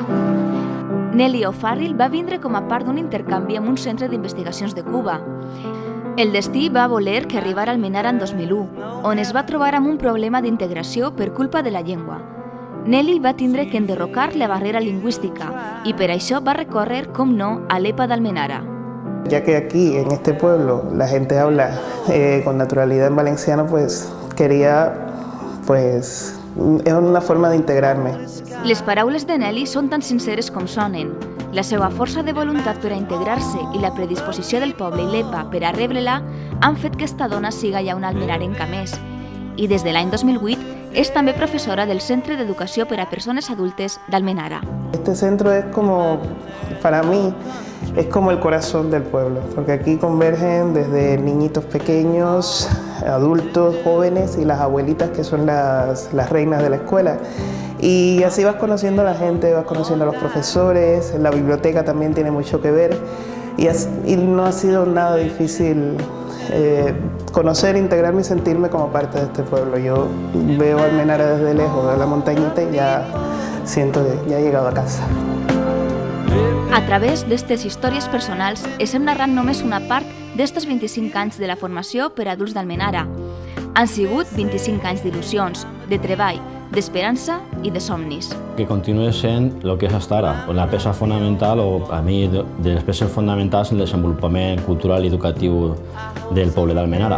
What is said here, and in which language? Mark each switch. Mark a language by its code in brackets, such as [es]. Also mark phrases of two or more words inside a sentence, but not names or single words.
[ca] Nelly O'Farrill va vindre com a part d'un intercanvi amb un centre d'investigacions de Cuba. El destí va voler que arribara a Almenara en 2001, on es va trobar amb un problema d'integració per culpa de la llengua. Nelly va tindre que enderrocar la barrera lingüística i per això va recórrer, com no, a l'EPA d'Almenara. [es] Ya que aquí, en este pueblo, la gente habla con naturalidad en valenciano, pues quería, es una forma de integrarme. [ca] Les paraules de Nelly són tan sinceres com sonen. La seva força de voluntat per a integrar-se i la predisposició del poble i l'EPA per a rebre-la han fet que esta dona siga ja una almenarenca més. I des de l'any 2008 és també professora del Centre d'Educació per a Persones Adultes d'Almenara. [es] Este centro es como, para mí, es como el corazón del pueblo, porque aquí convergen desde niñitos pequeños, adultos, jóvenes y las abuelitas que son las reinas de la escuela. Y así vas conociendo a la gente, vas conociendo a los profesores, la biblioteca también tiene mucho que ver y no ha sido nada difícil conocer, integrarme y sentirme como parte de este pueblo. Yo veo Almenara desde lejos, de la montañita, y ya siento que ya he llegado a casa. [ca] A través d'aquestes històries personals, estem narrant només una part d'estos 25 anys de la formació per a adults d'Almenara. Han sigut 25 anys d'il·lusions, de treball, d'esperança i de somnis. Que continuï sent el que és fins ara, la peça fonamental, o a mi, de les peces fonamentals en el desenvolupament cultural i educatiu del poble d'Almenara.